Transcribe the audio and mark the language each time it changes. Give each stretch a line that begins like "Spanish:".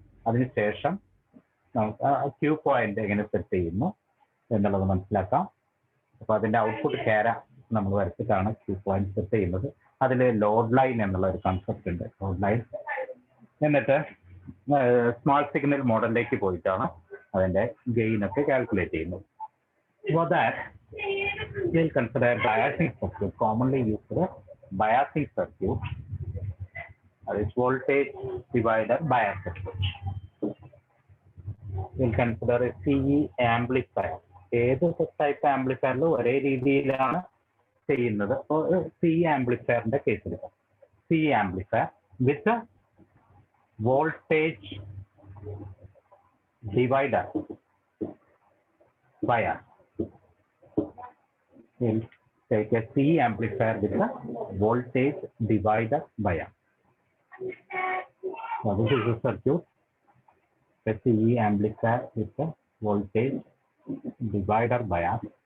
Malayalam: അതിനുശേഷം നമുക്ക് Q point എങ്ങനെ സെറ്റ് ചെയ്യുന്നു എന്നുള്ളത് മനസ്സിലാക്കാം. അപ്പോൾ അതിന്റെ ഔട്ട്പുട്ട് ക്യാര നമ്മൾ വരച്ചിട്ടാണ് ക്യൂ പോയിന്റ് സെറ്റ് ചെയ്യുന്നത്. അതിൽ ലോഡ് ലൈൻ എന്നുള്ള ഒരു കൺസെപ്റ്റ് ഉണ്ട്, ലോഡ് ലൈൻ. എന്നിട്ട് സ്മാൾ സിഗ്നൽ മോഡലിലേക്ക് പോയിട്ടാണ് അതിന്റെ ഗെയിൻ ഒക്കെ കാൽക്കുലേറ്റ് ചെയ്യുന്നത്.
English: For that, we'll consider biasing circuit. Commonly used biasing circuit, that is voltage divider bias circuit. We'll consider a CE amplifier.
Malayalam: ഏത് ടൈപ്പ് ആംപ്ലിഫയറിലും ഒരേ രീതിയിലാണ് ചെയ്യുന്നത് സി ആംപ്ലിഫയറിന്റെ കേസിൽ C amplifier with voltage divider bias.
English: We'll take a C amplifier with a voltage divider bias. Now this is the circuit. A C amplifier with a voltage divider bias.